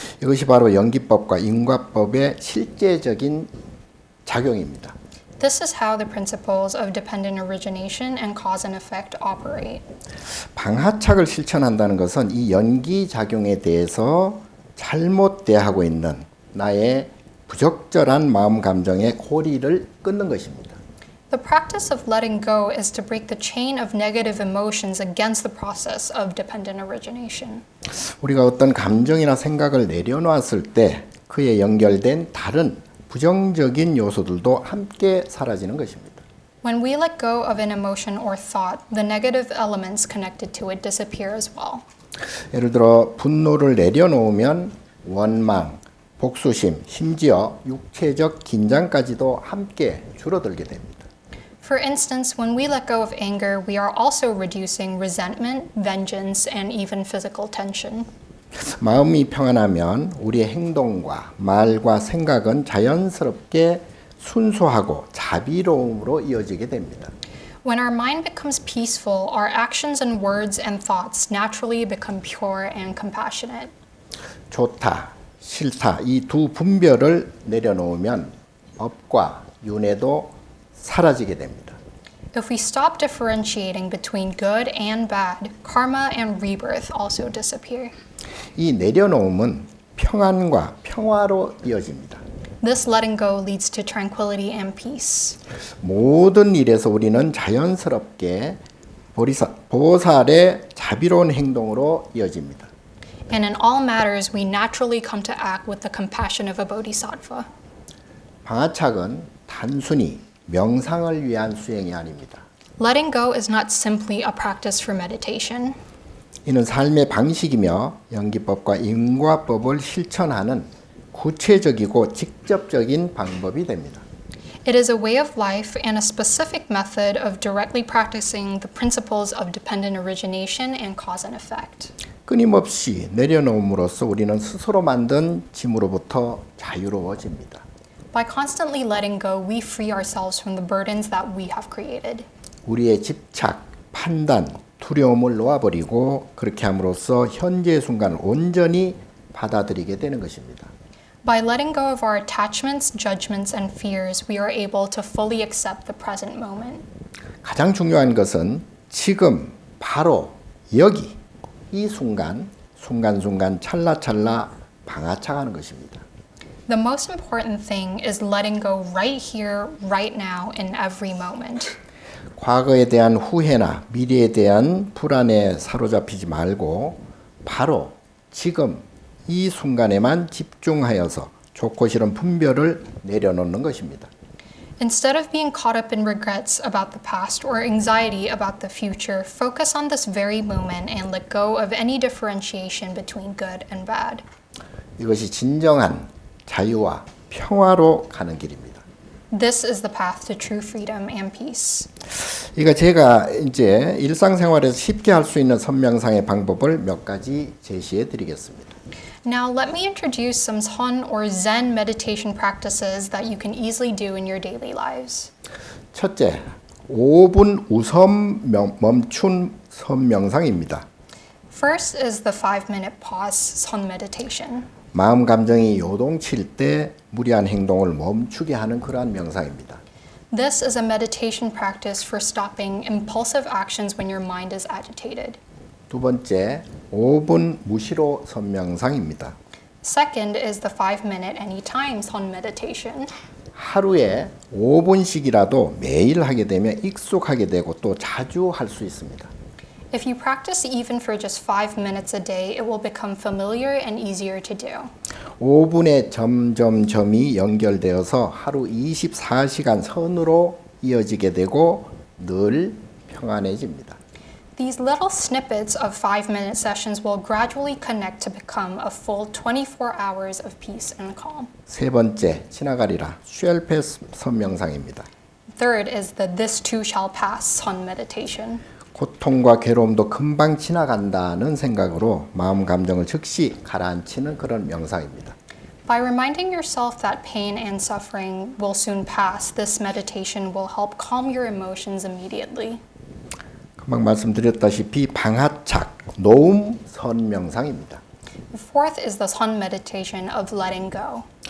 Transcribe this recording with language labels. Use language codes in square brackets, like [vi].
[ko] 이것이 바로 연기법과 인과법의 실제적인 작용입니다. [en] This is how the principles of dependent origination and cause and effect operate. [ko] 방아착을 실천한다는 것은 이 연기 작용에 대해서 잘못 대하고 있는 나의 부적절한 마음 감정의 고리를 끊는 것입니다. [en] The practice of letting go is to break the chain of negative emotions against the process of dependent origination. [ko] 우리가 어떤 감정이나 생각을 내려놓았을 때 그에 연결된 다른 부정적인 요소들도 함께 사라지는 것입니다. [en] When we let go of an emotion or thought, the negative elements connected to it disappear as well. [ko] 예를 들어 분노를 내려놓으면 원망, 복수심, 심지어 육체적 긴장까지도 함께 줄어들게 됩니다. [en] For instance, when we let go of anger, we are also reducing resentment, vengeance, and even physical tension. [ko] 마음이 평안하면 우리의 행동과 말과 생각은 자연스럽게 순수하고 자비로움으로 이어지게 됩니다. [en] When our mind becomes peaceful, our actions and words and thoughts naturally become pure and compassionate. [ko] 좋다, 싫다 이 두 분별을 내려놓으면 법과 윤회도 사라지게 됩니다. [en] If we stop differentiating between good and bad, karma and rebirth also disappear. [ko] 이 내려놓음은 평안과 평화로 이어집니다. [en] This letting go leads to tranquility and peace. [ko] 모든 일에서 우리는 자연스럽게 보살의 자비로운 행동으로 이어집니다. [en] And in all matters, we naturally come to act with the compassion of a bodhisattva. [ko] 방아착은 단순히 명상을 위한 수행이 아닙니다. [en] Letting go is not simply a practice for meditation. [ko] 이는 삶의 방식이며 연기법과 인과법을 실천하는 구체적이고 직접적인 방법이 됩니다. [en] It is a way of life and a specific method of directly practicing the principles of dependent origination and cause and effect. [ko] 끊임없이 내려놓음으로써 우리는 스스로 만든 짐으로부터 자유로워집니다. [en] By constantly letting go, we free ourselves from the burdens that we have created. [ko] 우리의 집착, 판단, 두려움을 놓아버리고 그렇게 함으로써 현재 순간을 온전히 받아들이게 되는 것입니다. [en] By letting go of our attachments, judgments, and fears, we are able to fully accept the present moment. [ko] 가장 중요한 것은 지금, 바로, 여기, 이 순간, 순간순간, 찰나찰나 방아착하는 것입니다. [en] The most important thing is letting go right here, right now, in every moment. [ko] 과거에 대한 후회나 미래에 대한 불안에 사로잡히지 말고 바로 지금 이 순간에만 집중하여서 좋고 싫은 분별을 내려놓는 것입니다. [en] Instead of being caught up in regrets about the past or anxiety about the future, focus on this very moment and let go of any differentiation between good and bad. [ko] 이것이 진정한 자유와 평화로 가는 길입니다. [en] This is the path to true freedom and peace. [ko] 이거 제가 이제 일상생활에서 쉽게 할 수 있는 선명상의 방법을 몇 가지 제시해 드리겠습니다. [en] Now, let me introduce some Son or Zen meditation practices that you can easily do in your daily lives. [ko] 첫째, 5분 우선 멈춘 선명상입니다. [en] First is the 5-minute pause Son meditation. [ko] 마음 감정이 요동칠 때 무리한 행동을 멈추게 하는 그러한 명상입니다. [en] This is a meditation practice for stopping impulsive actions when your mind is agitated. [ko] 두 번째, 5분 무시로 선명상입니다. [en] Second is the 5-minute anytime Son meditation. [ko] 하루에 5분씩이라도 매일 하게 되면 익숙하게 되고 또 자주 할 수 있습니다. [en] If you practice even for just 5 minutes a day, it will become familiar and easier to do. [ko] 5분의 점점점이 연결되어서 하루 24시간 선으로 이어지게 되고 늘 평안해집니다. [en] These little snippets of 5-minute sessions will gradually connect to become a full 24 hours of peace and calm. [ko] 세 번째, 지나가리라 쉘패스 선명상입니다. [en] Third is the This Too Shall Pass Son meditation. [ko] 고통과 괴로움도 금방 지나간다는 생각으로 마음 감정을 즉시 가라앉히는 그런 명상입니다. [en] By reminding yourself that pain and suffering will soon pass, this meditation will help calm your emotions immediately. [ko] 금방 말씀드렸다시피 방하착, 노움 선명상입니다. [en] The fourth is the Son meditation of letting go.